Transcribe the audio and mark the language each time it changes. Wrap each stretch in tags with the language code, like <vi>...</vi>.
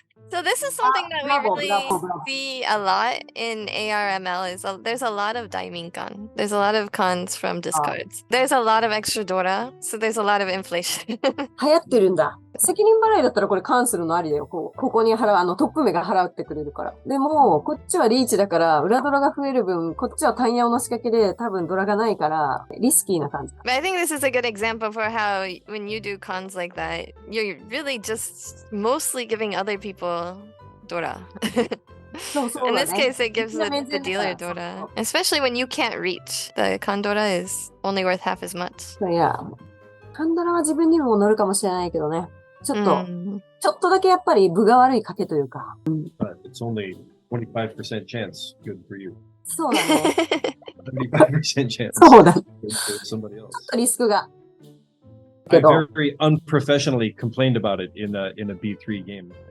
<en>So this is something that we really see a lot in ARML is there's a lot of Daiming con. There's a lot of cons from discards. There's a lot of extra Dora, so there's a lot of inflation.</en> <ja>流行ってるんだ。責任払いだったらこれカンするのありだよ。ここに払う、トップ目が払ってくれるから。でも、こっちはリーチだから、裏ドラが増える分、こっちは単ヤオの仕掛けで多分ドラがないから、リスキーな感じ。</ja> <en>But I think this is a good example for how when you do cons like that, you're really just mostly giving other people Dora. In this case, it gives the dealer Dora. Especially when you can't reach. The con Dora is only worth half as much.</en> <ja>いや、カンドラは自分にも乗るかもしれないけどね。ちょっとだけやっぱり分が悪い賭けというか。</ja> <en>But it's only 25% chance good for you.</en> <ja>そうだね。</ja> <en>75% chance</en> <ja>そうだ。</ja> <en>good for somebody else.</en> <ja>ちょっとリスクが。</ja> <en>I very unprofessionally complained about it in a B3 game.</en>